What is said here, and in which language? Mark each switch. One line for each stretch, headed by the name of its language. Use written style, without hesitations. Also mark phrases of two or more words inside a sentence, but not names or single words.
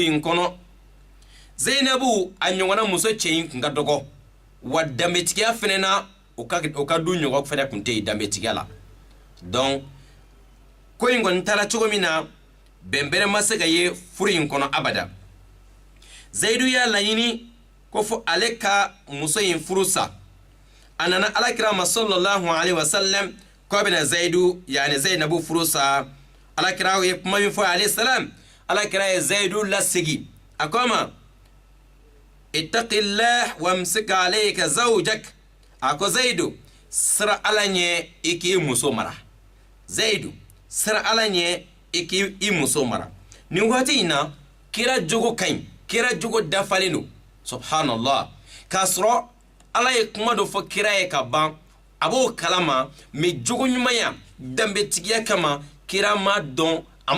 Bambara: in kɔnɔ zayinabu a ɲɔgɔnna muso cɛ in kun ka dɔgɔ wa danbetigiya fɛnɛ na o ka du ɲɔgɔn fɛnɛ kun tɛ yen danbetigiya la donc ko in kɔni taara cogo min na bɛn bɛrɛ ma se ka ye furu in kɔnɔ abada zayidu y'a laɲini ko fɔ ale ka muso in furu sa a nana alakira ma
Arabic: sallallahu alaihi wasallam
Bambara: ko a bɛna zayidu yani zayinabu furu sa alakira ye kuma min fɔ
Arabic: alayhi salam
Bambara: alakira ye zayidu lasegi a ko ma
Arabic: ittaqillah wamsik alayka zawjak
Bambara: a ko zayidu sira ala ɲɛ i k'i muso mara zayidu sira ala ɲɛ i k'i muso mara nin waati in na kira jogo ka ɲi kira jogo dafalen don subhanallah k'a sɔrɔ ala ye kuma dɔ fɔ kira ye ka ban a b'o kalama mɛ jogo ɲumanya danbetigiya kama kira ma dɔn a ma